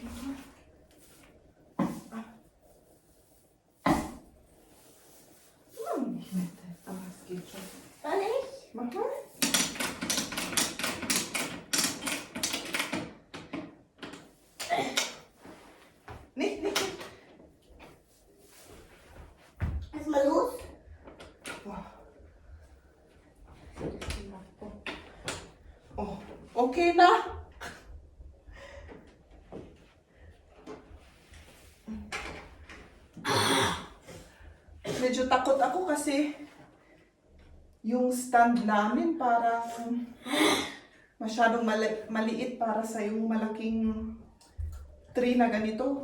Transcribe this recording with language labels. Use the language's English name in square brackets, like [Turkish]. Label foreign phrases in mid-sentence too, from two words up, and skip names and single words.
[German] Nicht mit, aber es geht schon. Soll ich? Mach mal. Nicht, nicht. Lass mal los. [Filipino] Oh, okay na. Medyo takot ako kasi yung stand namin parang masyadong maliit para sa yung malaking tree na ganito.